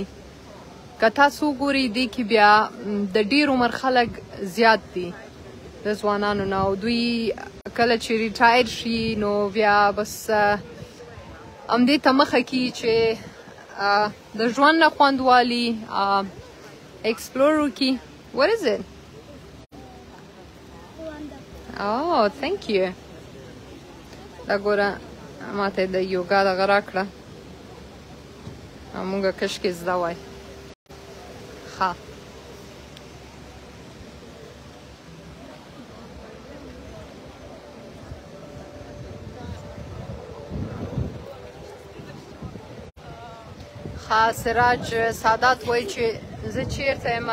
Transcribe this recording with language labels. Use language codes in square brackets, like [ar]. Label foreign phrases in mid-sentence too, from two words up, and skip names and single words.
[ps] که تاسو وګورئ دې کې بیا د ډېر عمر خلک زیات دي د ځوانانو نه او دوی کله چې ریټایر شي نو بیا بس همدې ته مخه کړي چې د ژوند نه خوند والي explore وکړي. [en] What is it? Oh, thank you. [ps] دا ګوره ماته د یوګا دغه راکړه او مونږ کشکې زده وای. ښه سراج سادات وایي چې زه چیرته یم.